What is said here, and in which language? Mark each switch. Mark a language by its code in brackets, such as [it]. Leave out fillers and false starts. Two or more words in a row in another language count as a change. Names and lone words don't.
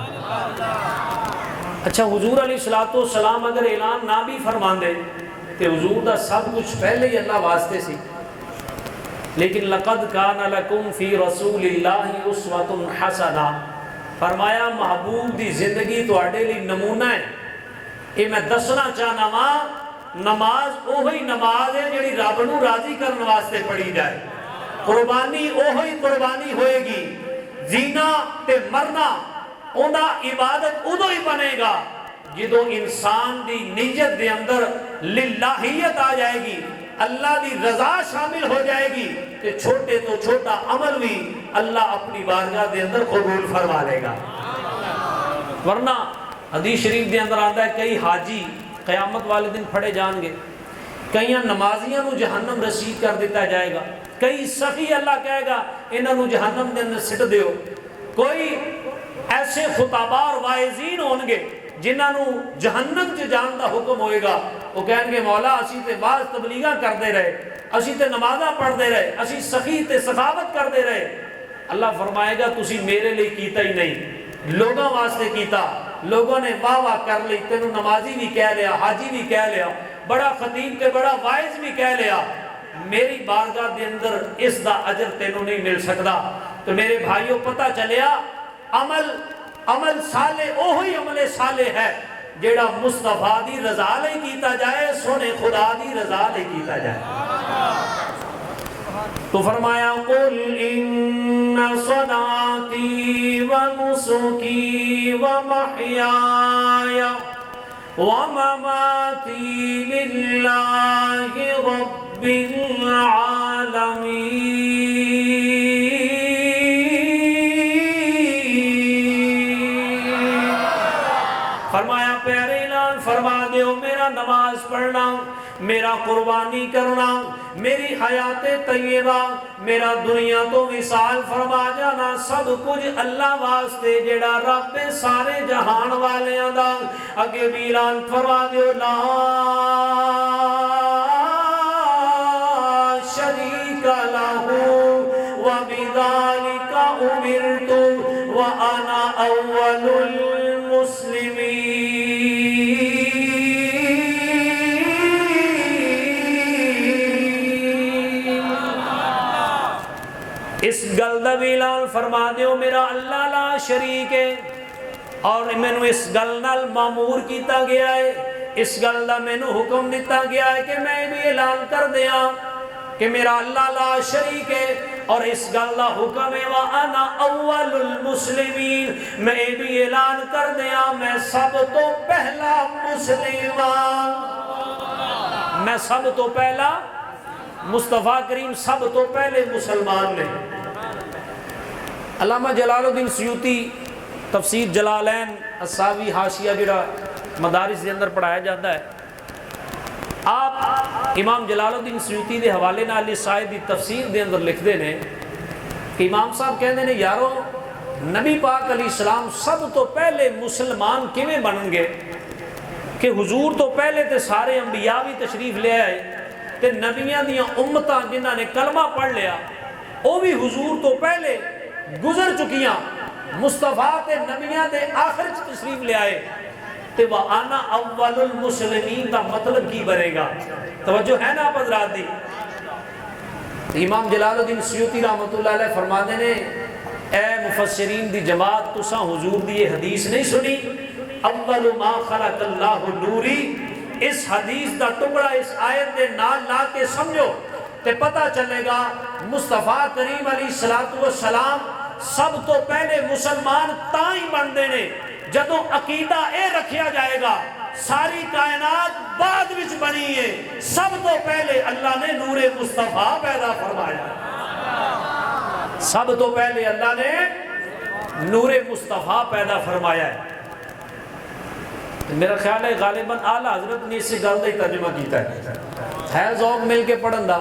[pa] اچھا حضور علیہ السلام اگر اعلان نہ بھی فرما دے کہ حضور دا سب کچھ پہلے ہی اللہ واسطے سی، لیکن [ar] لقد کان لکم فی رسول اللہ اسوۃ حسنہ، [pa] فرمایا محبوب دی زندگی تواڈے لئی نمونہ ہے۔ یہ میں دسنا چاہنا وا، نماز اوہی نماز ہے جڑی رب نو راضی کرن واسطے پڑھی جائے، قربانی اوہی قربانی ہوئے گی، جینا تے مرنا اوندا عبادت ادو ہی بنے گا جدو انسان دی نیت دے اندر للہیت آ جائے گی، اللہ دی رضا شامل ہو جائے گی، کہ چھوٹے تو چھوٹا عمل بھی اللہ اپنی بارگاہ دے اندر قبول فرما لے گا۔ ورنہ حدیث شریف دے اندر آتا ہے کئی حاجی قیامت والے دن پھڑے جان گے، کئی نمازیاں نو جہنم رسید کر دیتا جائے گا، کئی سخی اللہ کہے گا انہاں نو جہنم دے اندر سٹ دیو، کوئی ایسے خطابہ اور واعظین ہون گے جنہاں نو جہنم چ جان دا حکم ہوئے گا، وہ کہیں گے مولا اسی تے بعض تبلیغاں کر دے رہے، اسی تے نمازاں پڑھ دے رہے، اسی سخی تے سخاوت کر دے رہے۔ اللہ فرمائے گا تسی میرے لئے کیتا ہی نہیں، لوگوں واسطے کیتا، لوگوں نے واہ واہ کر لی، تینوں نمازی بھی کہہ لیا، حاجی بھی کہہ لیا، بڑا خطیب کے بڑا واعظ بھی کہہ لیا، میری بارگاہ دے اندر اس دا اجر تینوں نہیں مل سکتا۔ تو میرے بھائیوں پتہ چلیا عمل صالح اوہی عمل صالح ہے جیڑا مصطفیٰ دی رضا لئی کیتا جائے، سونے خدا دی رضا لئی کیتا جائے۔ تو فرمایا [ar] قل ان صلاتی و نسکی و محیای و مماتی للہ رب العالمین۔ [pa] فرمایا پیارے اعلان فرما دیو میرا نماز پڑھنا، میرا قربانی کرنا، میری حیات طیبہ، میرا دنیا تو وصال فرما جانا، سب کچھ اللہ واسطے جڑا رب سارے جہان والیاں دا۔ اگے بھی اعلان فرما دیو [ar] لا شریک لہ وبذالک امرت وانا اول المسلمین۔ [pa] اس گل دا بھی اعلان فرما دیو میرا اللہ لا شریک ہے، اور مینوں اس گل نال مامور کیتا گیا ہے، اس گل دا مینوں حکم دیتا گیا ہے کہ میں بھی اعلان کر دیاں کہ میرا اللہ لا شریک ہے، اور اس گل دا حکم ہے [ar] وَأَنَا أَوَّلُ الْمُسْلِمِينَ، [pa] میں بھی اعلان کر دیاں میں سب تو پہلا مسلمان۔ میں سب تو پہلا مصطفیٰ کریم سب تو پہلے مسلمان نے۔ علامہ جلال الدین سیوطی تفسیر جلالین الساوی حاشیہ جڑا مدارس دے اندر پڑھایا جاتا ہے، آپ امام جلال الدین سیوطی دے حوالے نال اس آیت دی تفسیر دے اندر لکھتے ہیں کہ امام صاحب کہندے نے یارو نبی پاک علیہ السلام سب تو پہلے مسلمان کیویں بنن گے کہ حضور تو پہلے تے سارے انبیاء بھی تشریف لے آئے تے نبیاں دیاں امتاں جنہاں نے کلمہ پڑھ لیا وہ بھی حضور تو پہلے گزر چکیاں، مصطفیٰ تے نبیاں دے آخر تشریف لے آئے تے [ar] وَأَنَا أَوَّلُ الْمُسْلِمِينَ [pa] کا مطلب کی بنے گا؟ توجہ ہے نا آپ حضرات دی؟ امام جلال الدین سیوطی رحمۃ اللہ علیہ فرماتے ہیں اے مفسرین دی جماعت تساں حضور دی یہ حدیث نہیں سنی [ar] اول ما خلق اللہ نوری، [pa] اس حدیث دا ٹکڑا اس آیت دے نال لا کے سمجھو تے پتہ چلے گا مصطفیٰ کریم علیہ السلام سب تو پہلے مسلمان تاں ہی بن دینے جدوں عقیدہ اے رکھیا جائے گا ساری کائنات بعد وچ بنی ہے، سب تو پہلے اللہ نے نور مصطفیٰ پیدا فرمایا، سب تو پہلے اللہ نے نور مصطفیٰ پیدا فرمایا ہے۔ میرا خیال ہے غالباً اعلیٰ حضرت نے اسی گل کا ہی ترجمہ کیتا ہے ذوق مل کے پڑھن دا۔